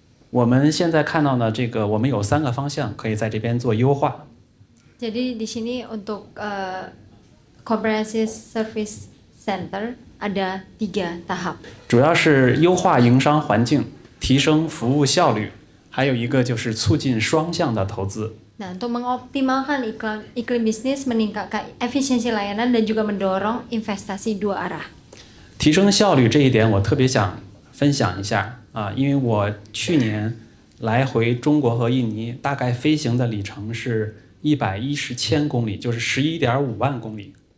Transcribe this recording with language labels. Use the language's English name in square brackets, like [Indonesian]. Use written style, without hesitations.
[Chinese] 我们现在看到呢，我们有3个方向可以在这边做优化。 [Indonesian] Jadi di sini untuk Comprehensive Service Center ada 3 tahap. [Chinese] 主要是优化营商环境，提升服务效率，还有一个就是促进双向的投资。 [Indonesian] Nah, untuk mengoptimalkan iklim bisnis, meningkatkan efisiensi layanan dan juga mendorong investasi dua arah. [Chinese] 提升效率这一点我特别想分享一下啊，因为我去年来回中国和印尼，大概飞行的里程是110千公里，就是11.5万公里。